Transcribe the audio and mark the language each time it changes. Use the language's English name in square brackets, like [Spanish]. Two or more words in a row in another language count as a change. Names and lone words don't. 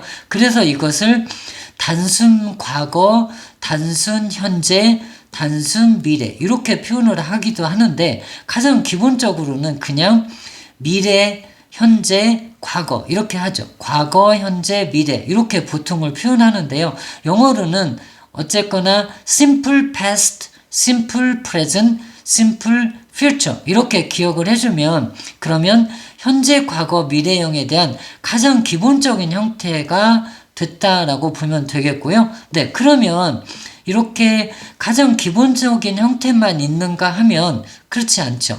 [Korean] 그래서 이것을 단순 과거, 단순 현재, 단순 미래 이렇게 표현을 하기도 하는데 가장 기본적으로는 그냥 미래, 현재, 과거 이렇게 하죠. 과거, 현재, 미래 이렇게 보통을 표현하는데요. 영어로는 어쨌거나 [English] simple past, simple present, simple future [Korean] 이렇게 기억을 해주면 그러면 현재, 과거, 미래형에 대한 가장 기본적인 형태가 됐다라고 보면 되겠고요. 네, 그러면 이렇게 가장 기본적인 형태만 있는가 하면 그렇지 않죠.